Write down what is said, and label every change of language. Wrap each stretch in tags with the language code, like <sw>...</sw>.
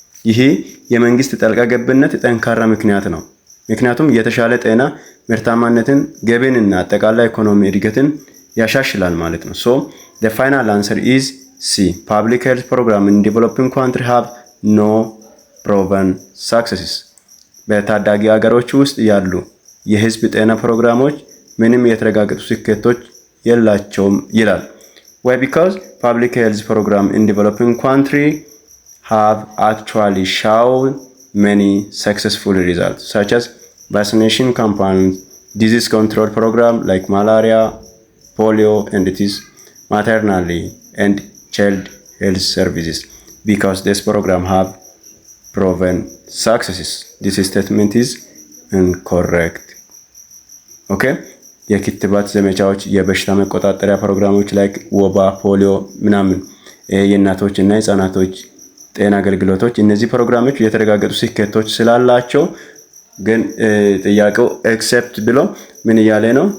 <am>ይሄ የመንግስት ጣልቃ ገብነት ጠንካራ ምክንያት ነው። ምክንያቱም የተሻለ ጤና ምርታማነትን ገቢንና አጠቃላይ ኢኮኖሚ እድገትን ያሻሽላል ማለት ነው።</am> <en>So the final answer is C. Public health program in developing countries have no proven successes.</en> <am>በታዳጊ ሀገሮች ውስጥ ያሉ የህዝብ ጤና ፕሮግራሞች ምንም የተረጋገጡ ስኬቶች የላቸውም ይላል። Why?</am> <en>Because public health program in developing countries have actually shown many successful results such as vaccination campaigns, disease control program like malaria, polio and Ethio, maternity and child health services. Because this program have proven successes. This statement is incorrect. Okay?</en> <am>የክትባት ዘመቻዎች የበሽታ መቆጣጠሪያ ፕሮግራሞች like ወባ፣ ፖሊዮ ምናምን የእናቶች እና የህፃናቶች ጤና አገልግሎቶች እነዚህ ፕሮግራሞች የተረጋገጡ ስኬቶች ስላላቸው ግን ጥያቄው ኤክሰፕት ብሎ ምን እያለ ነው?</am>